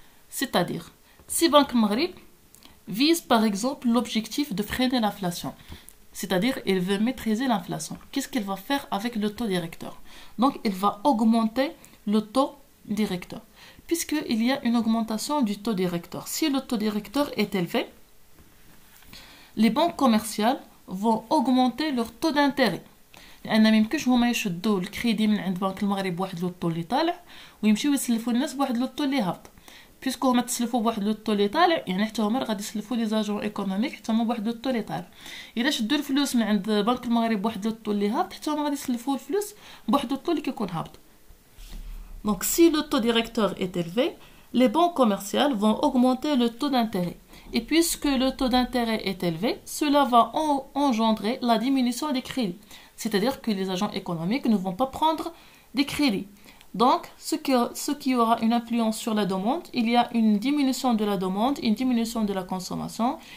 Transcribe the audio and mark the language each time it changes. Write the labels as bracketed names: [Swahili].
[French] C'est-à-dire, si Banque Maghreb vise par exemple l'objectif de freiner l'inflation, c'est-à-dire il veut maîtriser l'inflation, qu'est-ce qu'il va faire avec le taux directeur? Donc il va augmenter le taux directeur, puisqu'il y a une augmentation du taux directeur. Si le taux directeur est élevé, les banques commerciales vont augmenter leur taux d'intérêt. [Arabic] لان ما يمكنش هما يشدوا الكريدي من عند بنك المغرب بواحد لو طو اللي طالع ويمشيو يسلفوا الناس بواحد لو طو اللي هابط. بيسكو هما تسلفوا بواحد لو طو اللي طالع يعني حتى هما غادي يسلفوا لي زاجون ايكونوميك حتى هما بواحد لو طو اللي طالع. الا شدوا الفلوس من عند بنك المغرب بواحد لو طو اللي هابط حتى هما غادي يسلفوا الفلوس بواحد لو طو اللي كيكون هابط. [French] Donc si le taux directeur est élevé, les banques commerciales vont augmenter le taux d'intérêt. Et puisque le taux d'intérêt est élevé, cela va engendrer la diminution des crédits. C'est-à-dire que les agents économiques ne vont pas prendre des crédits. Donc, ce qui aura une influence sur la demande, il y a une diminution de la demande, une diminution de la consommation.